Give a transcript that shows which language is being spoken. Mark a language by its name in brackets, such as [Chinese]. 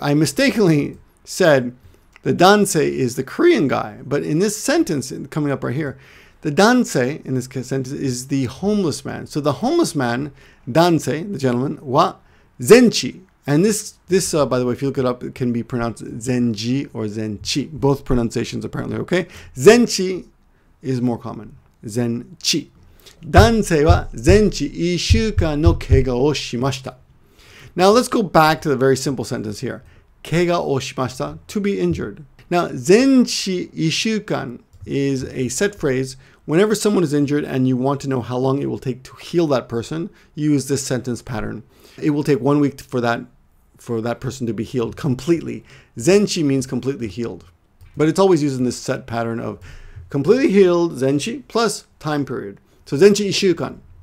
[English] I mistakenly said the dansei is the Korean guy, but in this sentence coming up right here, the dansei in this sentence is the homeless man. So the homeless man, dansei, the gentleman, wa zenchi. And this, by the way, if you look it up, it can be pronounced zenji or zenchi. Both pronunciations apparently okay. Zenchi is more common. Zenchi. [Japanese] Dansei wa zenchi 1週間の怪我をしました. [English] Now let's go back to the very simple sentence here. [Japanese] 怪我をしました, [English] to be injured. Now, zenchi 1週間 is a set phrase. Whenever someone is injured and you want to know how long it will take to heal that person, use this sentence pattern. It will take 1 week for that person to be healed completely. Zenchi means completely healed. But it's always using this set pattern of completely healed, zenchi, plus time period. So zenchi 1週間.